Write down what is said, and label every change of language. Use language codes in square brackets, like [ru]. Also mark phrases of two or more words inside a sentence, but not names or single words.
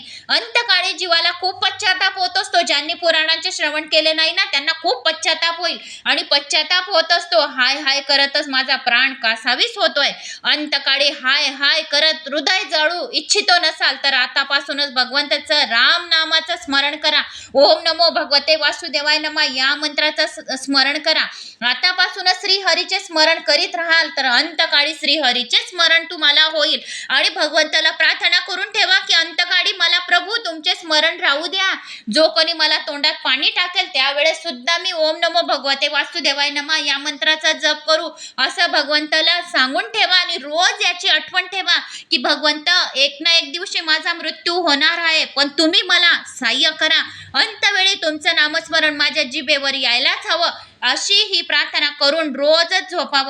[mr] अंतकाळी जीवाला खूप पश्चाताप होत असतो. ज्यांनी पुराणांचे श्रवण केले नाही ना त्यांना खूप पश्चाताप होईल आणि पश्चाताप होत असतो. हाय हाय करतच माझा प्राण कासावीस होतोय. अंतकाळी हाय हाय करत हृदय जळू इच्छितो नसाल तर आतापासूनच भगवंताचं राम नामाचं स्मरण करा. [sa] ओम नमो भगवते वासुदेवाय नमः [mr] या मंत्राचं स्मरण करा. आतापासूनच श्री हरीचे स्मरण करीत राहाल तर अंतकाळी श्री हरीचे स्मरण तुम्हाला होईल. आणि भगवंताला प्रार्थना करून ठेवा की अंतकाळी मला प्रभू तुमचे स्मरण राहू द्या. जो कोणी मला तोंडात पाणी टाकेल त्यावेळेस सुद्धा मी [sa] ओम नमो भगवते वासुदेवाय नमः [mr] या मंत्राचा जप करू असं भगवंताला सांगून ठेवा. आणि रोज याची आठवण ठेवा की भगवंत एक ना एक दिवशी माझा मृत्यू होणार आहे पण तुम्ही मला सहाय्य करा. अंतवेळी तुमचं नामस्मरण माझ्या जिभेवर यायलाच हवं अशी ही प्रार्थना करून रोजच झोपावं.